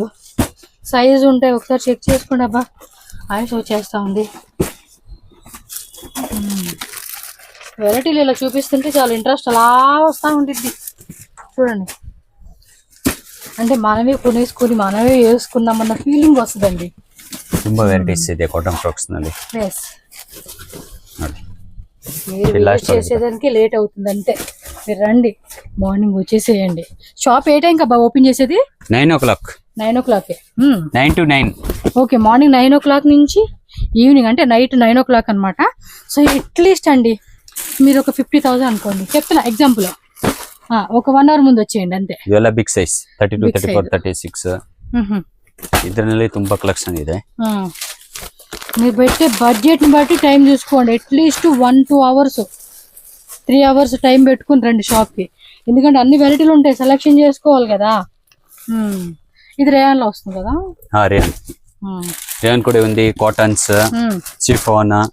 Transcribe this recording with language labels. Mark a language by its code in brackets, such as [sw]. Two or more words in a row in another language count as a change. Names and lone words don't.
[te] సైజు ఉంటాయి, ఒకసారి చెక్ చేసుకోండి. అబ్బా ఆయుష్ వచ్చేస్తా ఉంది. వెరైటీలు ఇలా చూపిస్తుంటే చాలా ఇంట్రెస్ట్ అలా వస్తూ ఉంటుంది. చూడండి, అంటే మనమే కొనేసుకొని మనమే వేసుకున్నామన్న ఫీలింగ్ వస్తుందండి. [kn] ತುಂಬಾ ವೆರೈಟೀಸ್ ಇದೆ ಕಾಟನ್ ಫ್ರಾಕ್ಸ್ ನಲ್ಲಿ. [te] ఎస్, మీరు విజిట్ చేసేదానికి లేట్ అవుతుంది అంతే. మీరు రండి, మార్నింగ్ వచ్చేసేయండి. షాప్ ఏ టైం కా ఓపెన్ చేసేది? [en] 9 o'clock. 9 o'clock. 9 to 9. [te] ఓకే, మార్నింగ్ 9 o'clock నుంచి ఈవినింగ్ అంటే నైట్ 9 o'clock అనమాట. సో అట్లీస్ట్ అండి మీరు ఒక 50,000 అనుకోండి, చెప్తున్నా ఎగ్జాంపుల్. ఒక 1 hour ముందు వచ్చేయండి అంతే. [kn] ಇವೆಲ್ಲ ಬಿಗ್ ಸೈಜ್ 32, 34, 36. ಇದರಲ್ಲಿ ತುಂಬಾ ಕಲೆಕ್ಷನ್ ಇದೆ. [te] మీరు పెట్టే బడ్జెట్ ని బట్టి టైం చూసుకోండి. అట్లీస్ట్ 1-2 hours 3 hours టైం పెట్టుకుని రండి షాప్ కి. ఎందుకంటే అన్ని వెరైటీలు ఉంటాయి, సెలెక్షన్ చేసుకోవాలి కదా. ఇది రేయాన్ లో వస్తుంది కదా? రేయాన్. రేయాన్ కూడా ఉంది. కాటన్స్, షిఫాన్